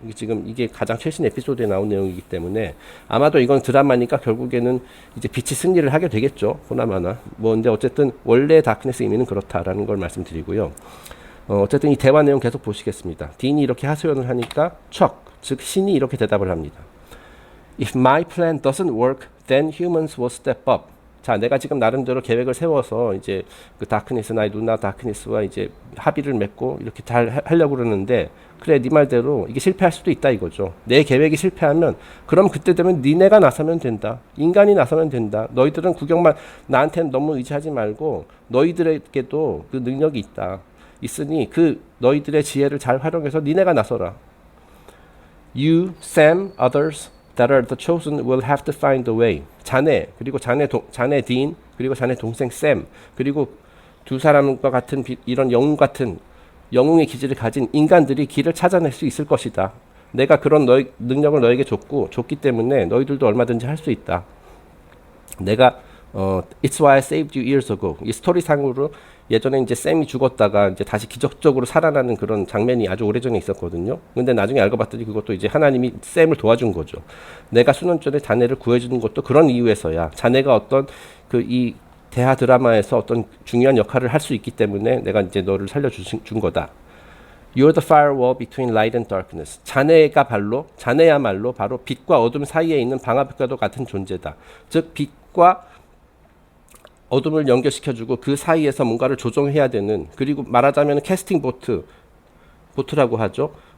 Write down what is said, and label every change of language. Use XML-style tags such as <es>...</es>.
<ko>지금 이게 가장 최신 에피소드에 나온 내용이기 때문에 아마도 이건 드라마니까 결국에는 이제 빛이 승리를 하게 되겠죠. 보나마나. 뭐 근데 어쨌든 원래 다크니스 의미는 그렇다라는 걸 말씀드리고요. 어쨌든 이 대화 내용 계속 보시겠습니다. 딘이 이렇게 하소연을 하니까 즉 신이 이렇게 대답을 합니다.</ko> <en>If my plan doesn't work, then humans will step up.</en> <ko>자, 내가 지금 나름대로 계획을 세워서 이제 그 다크니스, 나의 누나 다크니스와 이제 합의를 맺고 이렇게 잘 하려고 그러는데, 그래, 네 말대로 이게 실패할 수도 있다 이거죠. 내 계획이 실패하면 그럼 그때 되면 니네가 나서면 된다. 인간이 나서면 된다. 너희들은 나한테는 너무 의지하지 말고 너희들에게도 그 능력이 있으니 그 너희들의 지혜를 잘 활용해서 니네가 나서라.</ko> <en>You, Sam, others that are the chosen will have to find a way.</en> <ko>자네, 그리고 자네 딘, 그리고 자네 동생 샘, 그리고 두 사람과 같은 이런 영웅의 기질을 가진 인간들이 길을 찾아낼 수 있을 것이다. 내가 그런 능력을 너에게 줬기 때문에 너희들도 얼마든지 할 수 있다. 내가</ko> <en>It's why I saved you years ago.</en> <ko>이 스토리상으로 예전에 이제 샘이 죽었다가 이제 다시 기적적으로 살아나는 그런 장면이 아주 오래전에 있었거든요. 근데 나중에 알고 봤더니 그것도 이제 하나님이 샘을 도와준 거죠. 내가 수년전에 자네를 구해주는 것도 그런 이유에서야. 자네가 어떤 이 대하 드라마에서 어떤 중요한 역할을 할 수 있기 때문에 내가 이제 너를 살려준 거다.</ko> <en>You're the firewall between light and darkness.</en> <ko>자네야말로 바로 빛과 어둠 사이에 있는 방화벽과도 같은 존재다. 즉 빛과 어둠을 연결시켜주고 그 사이에서 뭔가를 조정해야 되는, 그리고 말하자면 캐스팅 보트라고 하죠.</ko>